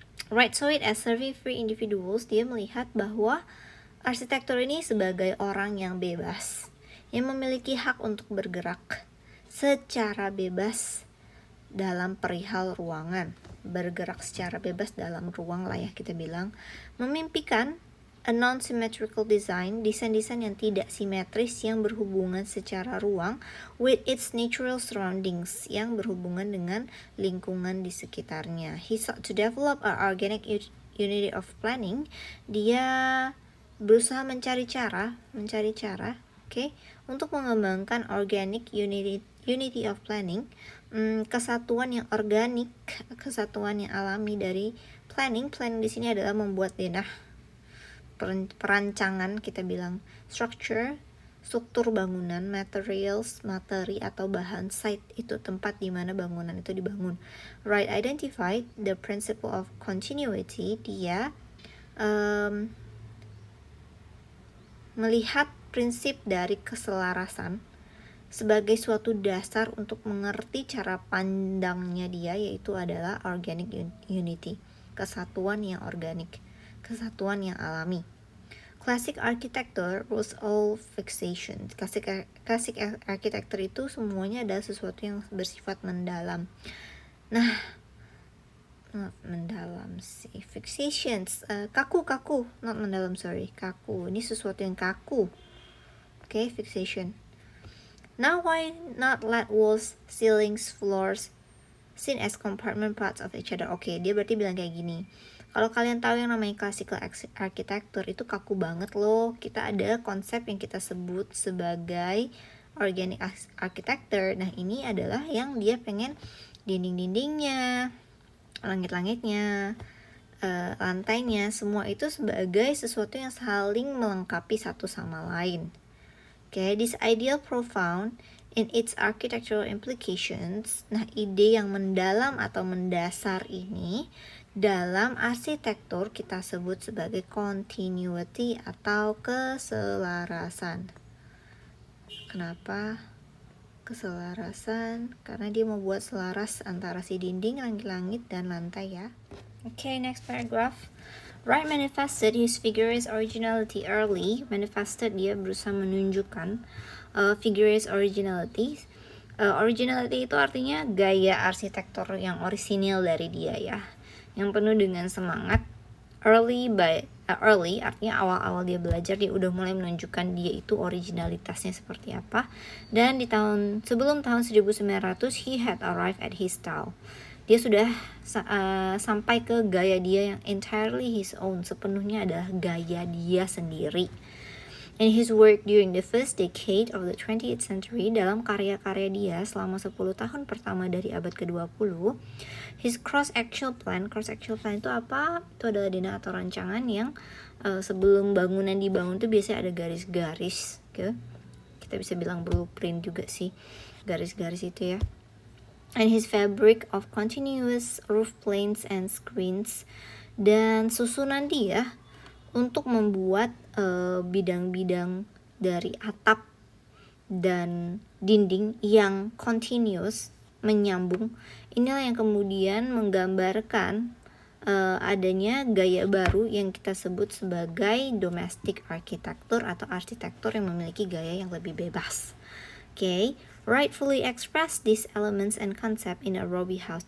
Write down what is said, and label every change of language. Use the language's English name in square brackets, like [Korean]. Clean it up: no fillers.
[English] Wright saw it as serving free individuals, [Indonesian] dia melihat bahwa arsitektur ini sebagai orang yang bebas, yang memiliki hak untuk bergerak secara bebas dalam perihal ruangan, bergerak secara bebas dalam ruang lah ya kita bilang, memimpikan [English] a non-symmetrical design, [Indonesian] desain-desain yang tidak simetris yang berhubungan secara ruang [English] with its natural surroundings, [Indonesian] yang berhubungan dengan lingkungan di sekitarnya. [English] He sought to develop an organic unity of planning. [Indonesian] Dia berusaha mencari cara, okay, untuk mengembangkan [English] organic unity of planning, [Indonesian] kesatuan yang organik, kesatuan yang alami dari planning. Planning di sini adalah membuat denah, perancangan, kita bilang struktur bangunan, materials, materi atau bahan, site itu tempat di mana bangunan itu dibangun. [English] Wright identified the principle of continuity. [Indonesian] Dia melihat prinsip dari keselarasan sebagai suatu dasar untuk mengerti cara pandangnya dia, yaitu adalah organic unity, kesatuan yang organik, kesatuan yang alami. [English] Classic architecture was all fixation. [Indonesian] Classic architecture itu semuanya adalah sesuatu yang bersifat mendalam. Nah, not mendalam sih, fixations, kaku, not mendalam, sorry, kaku. Ini sesuatu yang kaku. Okay, fixation. [English] Now why not let walls, ceilings, floors seen as compartment parts of each other? [Indonesian] Okay, dia berarti bilang kayak gini. Kalau kalian tahu yang namanya classical architecture itu kaku banget loh. Kita ada konsep yang kita sebut sebagai organic architecture. Nah, ini adalah yang dia pengen dinding-dindingnya, langit-langitnya, lantainya, semua itu sebagai sesuatu yang saling melengkapi satu sama lain. [English] Okay, this ideal profound in its architectural implications. [Indonesian] Nah, ide yang mendalam atau mendasar ini dalam arsitektur kita sebut sebagai continuity atau keselarasan. Kenapa keselarasan? Karena dia membuat selaras antara si dinding, langit-langit, dan lantai ya. [English] Okay, next paragraph. Wright manifested his figure's originality early. [Indonesian] Manifested, dia berusaha menunjukkan figure's originality. Originality itu artinya gaya arsitektur yang orisinil dari dia ya, yang penuh dengan semangat. Early artinya awal-awal dia belajar, dia udah mulai menunjukkan dia itu originalitasnya seperti apa. Dan di sebelum tahun 1900 [English] he had arrived at his style. [Indonesian] Dia sudah sampai ke gaya dia yang [English] entirely his own, [Indonesian] sepenuhnya adalah gaya dia sendiri. [English] In his work during the first decade of the 20th century, [Indonesian] dalam karya-karya dia selama 10 tahun pertama dari abad ke-20, [English] his cross-sectional plan [Indonesian] itu apa? Itu adalah denah atau rancangan yang sebelum bangunan dibangun tuh biasanya ada garis-garis, gitu. Kita bisa bilang blueprint juga sih, garis-garis itu ya. [English] And his fabric of continuous roof planes and screens, [Indonesian] dan susunan dia untuk membuat bidang-bidang dari atap dan dinding yang continuous, menyambung. Inilah yang kemudian menggambarkan adanya gaya baru yang kita sebut sebagai domestic architecture atau arsitektur yang memiliki gaya yang lebih bebas. [English] Okay, rightfully express these elements and concept in a Robbie house.